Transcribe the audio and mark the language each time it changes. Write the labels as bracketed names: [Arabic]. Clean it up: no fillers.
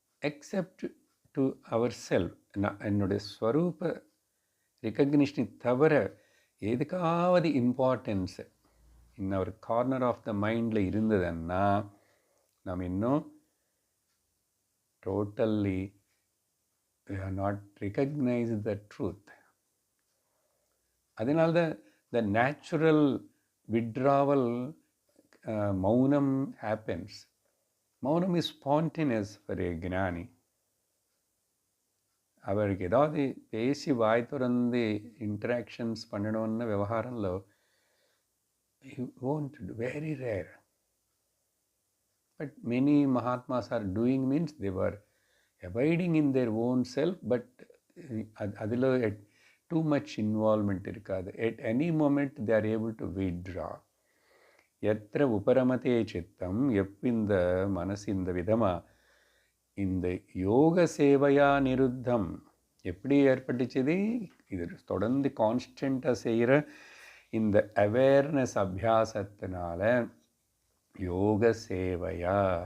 [English] except to our self, [Tamil] என்னுடைய ஸ்வரூப ரெக்கக்னிஷனை தவிர எதுக்காவது [English] importance ஒரு corner of the மைண்டில் [Tamil] இருந்ததுன்னா நாம் இன்னும் [English] Totally we are not recognized the truth. [Tamil] அதனால்தான் [English] the natural withdrawal, maunam happens. Maunam is spontaneous for a gnani. [Tamil] அவருக்கு ஏதாவது பேசி வாய் திறந்து இன்ட்ராக்ஷன்ஸ் பண்ணணும்னு விவகாரம்లో [English] he won't do, very rare. But many Mahatmas are doing means they were abiding in their own self, but அதில் too much involvement இருக்காது. At any moment they are able to withdraw. [Sanskrit] எத்திர உபரமதே சித்தம், [Tamil] இந்த மனசு இந்த விதமாக இந்த யோக சேவையா நிருத்தம் எப்படி ஏற்பட்டுச்சுது? இது தொடர்ந்து கான்ஸ்டண்ட்டாக செய்கிற இந்த அவேர்னஸ் அபியாசத்தினால யோக சேவையா.